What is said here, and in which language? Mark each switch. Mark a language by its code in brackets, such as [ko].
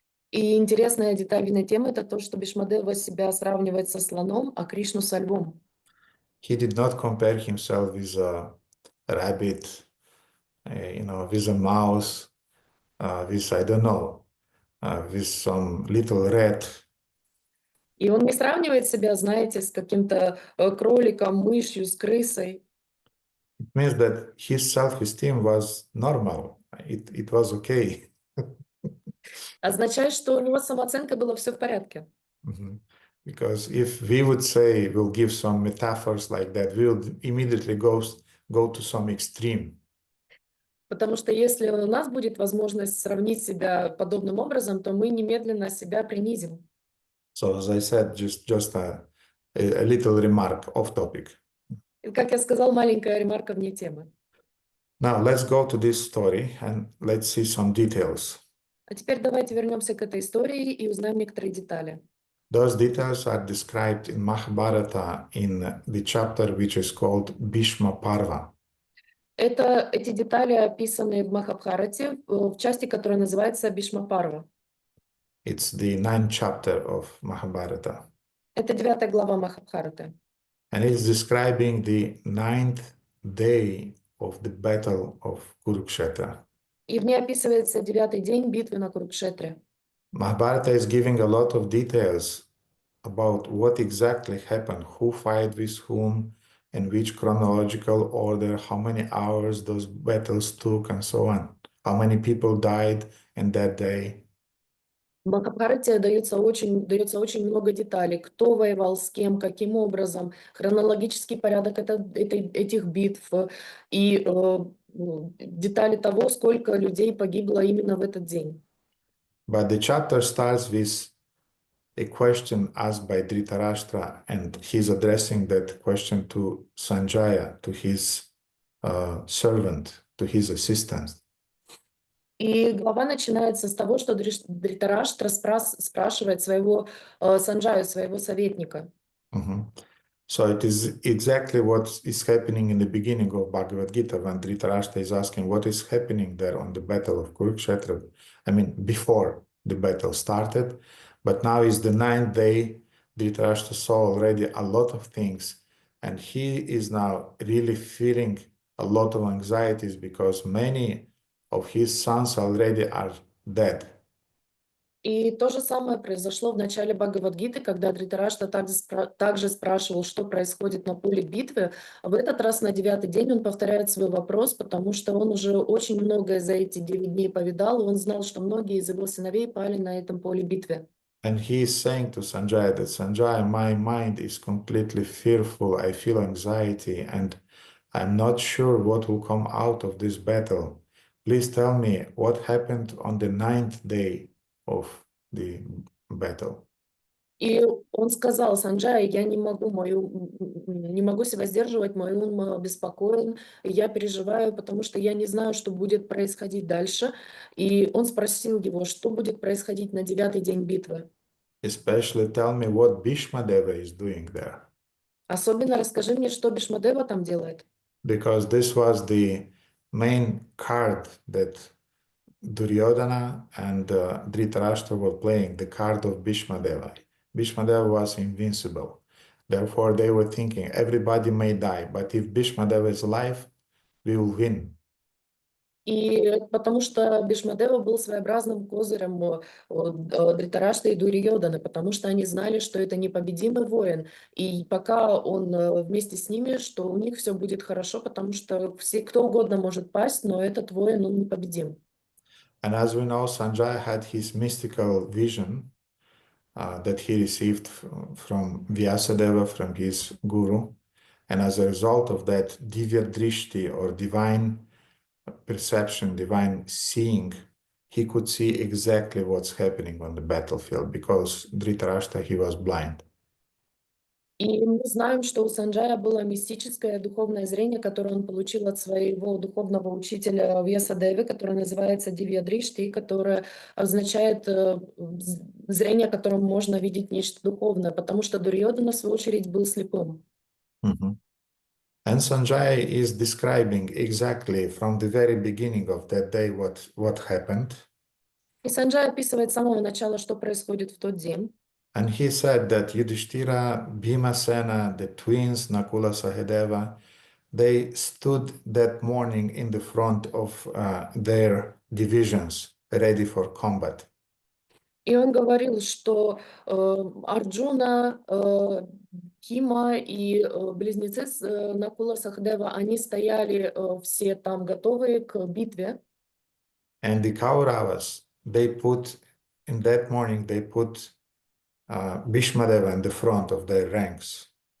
[ru] И интересная детальная тема — это то, что Бhīṣmadeva себя сравнивает со слоном, а Кришну со львом. [en] He did not compare himself with a rabbit, with a mouse, with, I don't know, with some little rat. [ru] И он не сравнивает себя, знаете, с каким-то кроликом, мышью, с крысой. [en] It means that his self-esteem was normal. It was okay. [ru] Означает, что у него самооценка была все в порядке. [en] Because if we would say, we'll give some metaphors like that, we would immediately go to some extreme. [ru] Потому что если у нас будет возможность сравнить себя подобным образом, то мы немедленно себя принизим. [en] So as I said, just a little remark off topic. [ru] Как я сказал, маленькая ремарка вне темы. [en] Now let's go to this story and let's see some details. [ru] А теперь давайте вернемся к этой истории и узнаем некоторые детали. [en] Those details are described in Mahabharata in the chapter which is called Bhishma Parva. [ru] Эти детали описаны в Махабхарате, в части, которая называется Бhīṣma Parva. [en] It's the 9th chapter of Mahabharata. [ru] Это 9 глава Махабхараты. [en] And it's describing the 9th day of the battle of Kurukshetra. [ru] И в ней описывается 9-й день битвы на Курукшетре. [en] Mahabharata is giving a lot of details about what exactly happened, who fought with whom, in which chronological order, how many hours those battles took, and so on. How many people died in that day. [ru] В Махабхарате дается очень много деталей. Кто воевал с кем, каким образом, хронологический порядок этих битв и детали того, сколько людей погибло именно в этот день. [en] But the chapter starts with a question asked by Dhritarashtra, and he's addressing that question to Sanjaya, to his servant, to his assistant. [ru] И глава начинается с того, что Dhritarashtra спрашивает своего Санджаю, своего советника. [en] So it is exactly what is happening in the beginning of Bhagavad Gita when Dhritarashtra is asking what is happening there on the battle of Kurukshetra. I mean, before the battle started, but now is the 9th day. Dhritarashtra saw already a lot of things and he is now really feeling a lot of anxieties because many of his sons already are dead. [ru] И то же самое произошло в начале Бхагавад-гиты, когда Дритарашта также спрашивал, что происходит на поле битвы. А в этот раз на 9-й день он повторяет свой вопрос, потому что он уже очень многое за эти 9 дней повидал, и он знал, что многие из его сыновей пали на этом поле битвы. [en] And he is saying to Sanjaya that, Sanjaya, my mind is completely fearful, I feel anxiety, and I'm not sure what will come out of this battle. Please tell me what happened on the 9th day of the battle. [ru] И он сказал: Санджай, я не могу себя сдерживать, мой ум обеспокоен, и я переживаю, потому что я не знаю, что будет происходить дальше. И он спросил его, что будет происходить на 9-й день битвы. [en] Especially tell me what Bhīṣmadeva is doing there. [ru] Особенно расскажи мне, что Бhīṣmadeva там делает. [en] Because this was the main card that Duryodhana and Dhritarashtra were playing, the card of Bhīṣmadeva. Bhīṣmadeva was invincible. Therefore, they were thinking, everybody may die, but if Bhīṣmadeva is alive, we will win. [ru] И потому что Бhīṣmadeva был своеобразным козырем Дритарашты и Дурьёданы, потому что они знали, что это непобедимый воин. И пока он вместе с ними, что у них все будет хорошо, потому что кто угодно может пасть, но этот воин, он непобедим. [en] And as we know, Sanjaya had his mystical vision that he received from Vyasadeva, from his guru. And as a result of that, Divya Drishti, or divine perception, divine seeing, he could see exactly what's happening on the battlefield, because Dhritarashtra, he was blind. [ru] И мы знаем, что у Санджая было мистическое духовное зрение, которое он получил от своего духовного учителя Вьясадевы, которое называется Дивья Дришти, которое означает зрение, которым можно видеть нечто духовное, потому что Дурьёдана, в свою очередь, был слепым. [en] And Sanjaya is describing exactly from the very beginning of that day what happened. [ru] И Санджай описывает с самого начала, что происходит в тот день. [en] And he said that Yudhishthira, Bhimasena, the twins, Nakula, Sahadeva, they stood that morning in the front of their divisions, ready for combat. [ru] И он говорил, что Арджуна, Кима и близнецы Накула Сахдева, они стояли все там готовые к битве. [en] And the Kauravas, in that morning, they put Bhīṣmadeva in the front of their ranks.